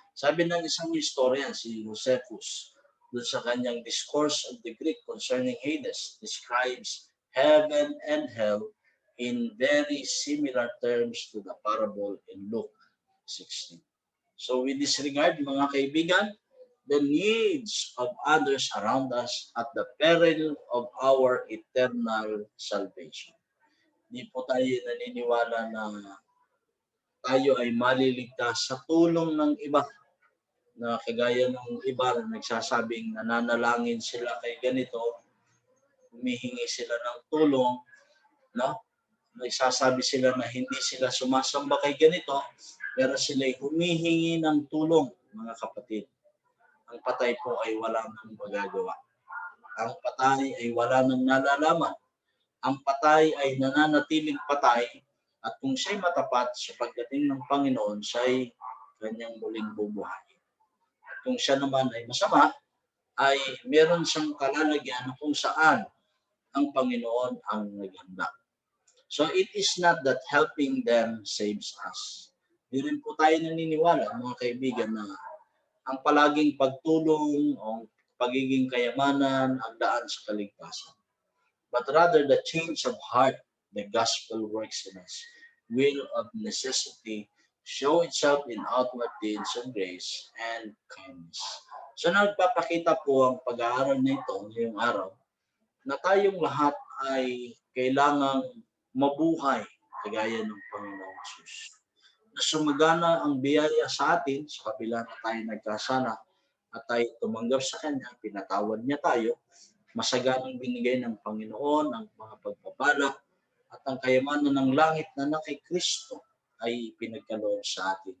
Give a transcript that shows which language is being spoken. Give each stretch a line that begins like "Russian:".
Filipino: Sabi ng isang historian, si Josephus, dun sa kanyang
English: Discourse of the Greek concerning Hades, describes heaven and hell in very similar terms to the parable in Luke 16. So we disregard,
Filipino: mga kaibigan,
English: the needs of others around us at the peril of our eternal salvation.
Filipino: Hindi po tayo naniniwala na tayo ay maliligtas sa tulong ng iba, na kagaya ng iba na nagsasabing nananalangin sila kay ganito, humihingi sila ng tulong, no? Nagsasabi sila na hindi sila sumasamba kay ganito, pero sila ay humihingi ng tulong, mga kapatid. Ang patay po ay wala nang magagawa. Ang patay ay wala nang nalalaman. Ang patay ay nananatiling patay, at kung siya'y matapat sa pagdating ng Panginoon, siya'y kanyang muling bubuhayin. At kung siya naman ay masama, ay meron siyang kalalagyan kung saan ang Panginoon ang naghanda.
English: So it is not that helping them saves us.
Filipino: Di rin po tayo naniniwala, mga kaibigan, na ang palaging pagtulong o pagiging kayamanan ang daan sa kaligtasan.
English: But rather the change of heart the gospel works in us will of necessity show itself in outward deeds of grace and kindness.
Filipino: So nagpapakita po ang pag-aaral nito ngayong araw na tayong lahat ay kailangang mabuhay kagaya ng Panginoong Hesus. Na sumagana ang biyaya sa atin sa kabila na tayo nagkasala at tayo tumanggap sa Kanya, pinatawad niya tayo, masaganang binigay ng Panginoon ang mga pagpapala at ang kayamanan ng langit na kay Kristo ay pinagkaloob sa atin.